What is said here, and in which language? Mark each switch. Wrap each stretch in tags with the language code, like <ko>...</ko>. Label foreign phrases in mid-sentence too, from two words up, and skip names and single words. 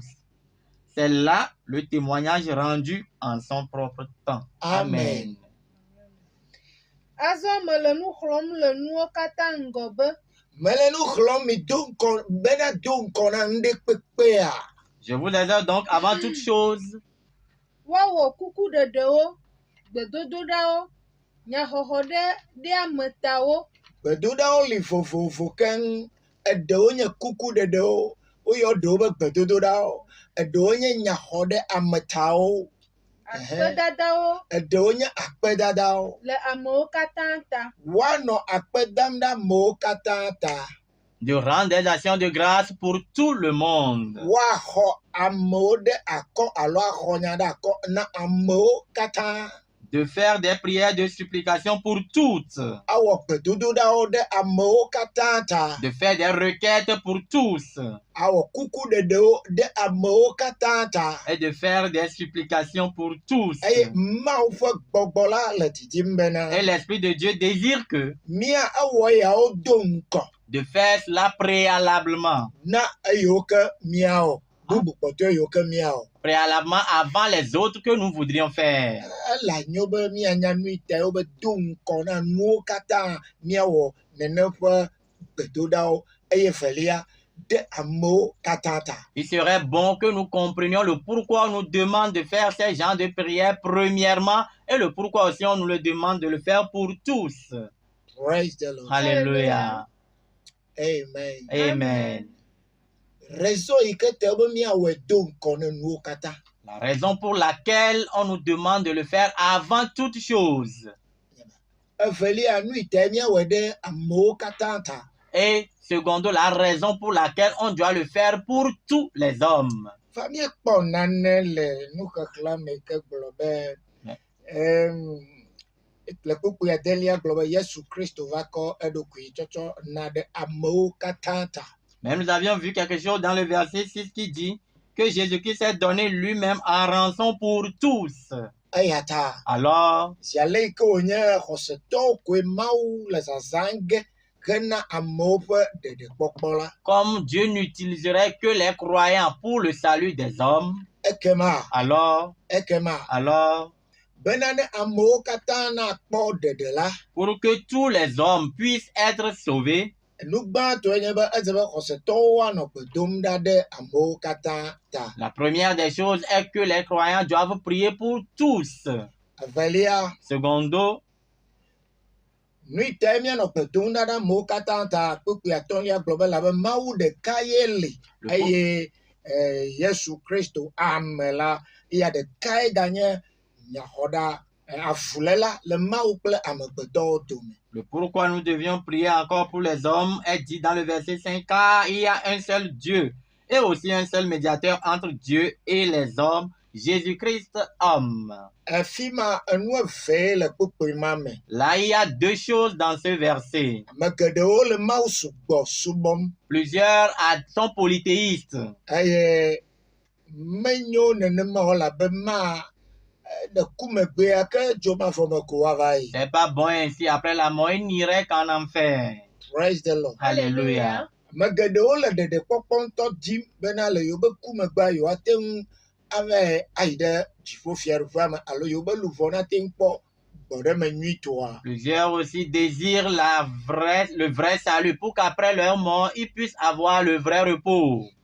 <fr>C'est là le témoignage rendu en son propre temps. Amen. Je vous exhorte donc avant toute chose</fr> <ee>gbedoɖawo li vovovo keŋ, eɖewo nye kuku ɖeɖewo, woyɔ ɖewo be gbedodoɖawo, eɖewo nye nyaxɔɖe ametawo, eɖewo nye akpedadawo, woanɔ akpe dam ɖe amewo katã ta,</ee> <fr>de rendre des actions de grâce pour tout le monde.</fr> <ee>woaxɔ amewo ɖe akɔ alo axɔ nya ɖe akɔ na amewo katã.</ee> <fr>De faire des prières de supplication pour toutes.</fr> <ee>Awɔ gbedodoɖawo ɖe amewo katã ta.</ee> <fr>De faire des requêtes pour tous.</fr> <ee>Awɔ kuku ɖeɖewo ɖe amewo katã ta.</ee> <fr>Et de faire des supplications pour tous.</fr> <ee>Eye Mawu ƒe gbɔgbɔ la le didim bena.</ee> <fr>Et l'Esprit de Dieu désire que</fr> <ee>mía ewɔ yawo do ŋkɔ.</ee> <fr>De faire cela préalablement.</fr> <ee>Na eyiwo ke míawɔ. Bubu kpɔtɔe yiwo ke míawɔ.</ee> <fr>Préalablement avant les autres que nous voudrions faire.</fr> <ee>Ela nyo be míanya nui tawo be do ŋkɔ na nuwo katã míawɔ nene ƒe gbedoɖawo eye velia de amewo katã ta.</ee> <fr>Il serait bon que nous comprenions le pourquoi on nous demande de faire ces genres de prières premièrement et le pourquoi aussi on nous le demande de le faire pour tous.</fr> <en>Praise the Lord.</en> <fr>Alléluia. Amen. Amen.</fr> <ee>Raison yi ke te be míawɔ do ŋkɔ ne nuwo katã.</ee> <fr>La raison pour laquelle on nous demande de le faire avant toute chose.</fr> <ee>Evelia nu yi te míawɔ ɖe amewo katã ta.</ee> <fr>Et secondo, la raison pour laquelle on doit le faire pour tous les hommes.</fr> <ee>Fa míekpɔ nane le nuxexlẽa me ke gblɔ be le kpukpu adelia gblɔ be Yesu Kristo va kɔ eɖokui tsɔtsɔ na ɖe amewo katã ta.</ee> <fr>Mais nous avions vu quelque chose dans le verset 6 qui dit que Jésus-Christ s'est donné lui-même en rançon pour tous.</fr> <ee>Eya ta.</ee> <fr>Alors,</fr> <ee>zi ale yi ke wònye xɔsetɔwo koe Mawu le zazãm ge hena amewo ƒe ɖeɖekpɔkpɔ la.</ee> <fr>Comme Dieu n'utiliserait que les croyants pour le salut des hommes,</fr> <ee>ekema.</ee> <fr>alors,</fr> <ee>bena ne amewo katã nakpɔ ɖeɖe la.</ee> <fr>Pour que tous les hommes puissent être sauvés.</fr> <ee>Nugbãtɔe nye be edze be xɔsetɔwo anɔ gbe dom ɖa ɖe amewo katã ta.</ee> <fr>La première des choses est que les croyants doivent prier pour tous.</fr> <ee>Evelia.</ee> <fr>Secondo,</fr> <ee>nu yi te míanɔ gbe dom ɖa ɖe amewo katã ta kpukpui atɔ̃lia gblɔ be labe Mawu ɖeka ye li eye Yesu Kristo ame la ya ɖekae ganye nyaxɔɖa avuléla le Mawu kple amegbetɔwo dome.</ee> <fr>Le pourquoi nous devions prier encore pour les hommes est dit dans le verset 5, car il y a un seul Dieu et aussi un seul médiateur entre Dieu et les hommes, Jésus-Christ homme. Là, il y a deux choses dans ce verset. Plusieurs sont polythéistes. C'est pas bon ainsi. Après la mort, il n'irait qu'en enfer.</fr> <en>Praise the Lord.</en> <fr>Alléluia. Plusieurs aussi désirent le vrai salut pour qu'après leur mort, ils puissent avoir le vrai repos.</fr>